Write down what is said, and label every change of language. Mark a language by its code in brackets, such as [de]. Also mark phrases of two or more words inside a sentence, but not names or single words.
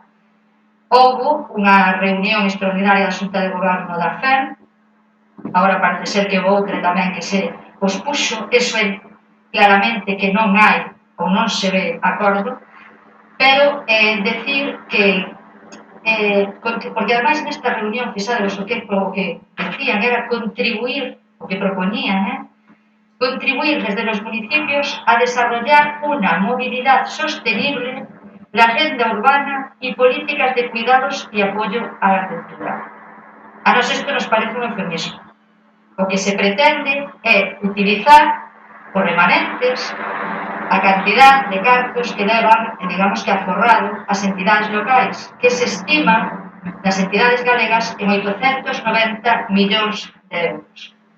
[gl] Houbo unha reunión extraordinaria da Xunta de Goberno da FEM, agora parece ser que houve outra tamén que se pospuxo, eso é claramente que non hai ou non se ve acordo, pero decir que porque ademais nesta reunión, fixados o que decían era contribuir, o que propoñían, [es] contribuir desde los municipios a desarrollar una movilidad sostenible, la agenda urbana y políticas de cuidados y apoyo a la cultura. [gl] A nos esto nos parece un eufemismo. O que se pretende é utilizar os remanentes, a cantidad de cartos que levan, digamos que aforrado, as entidades locais, que se estiman nas entidades galegas en 890 millóns de euros.